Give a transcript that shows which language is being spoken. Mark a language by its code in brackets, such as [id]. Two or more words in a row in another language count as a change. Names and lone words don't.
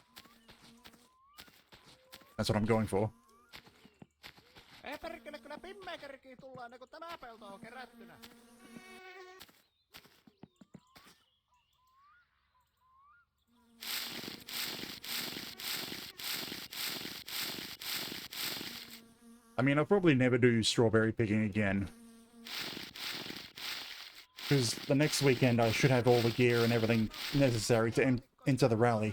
[en] That's what I'm going for. [fi] Ei perkele, kyllä pimmääkärikin tullaan, kun tämä pelto on kerättynä. [en] I mean, I'll probably never do strawberry picking again. Because the next weekend I should have all the gear and everything necessary to enter the rally.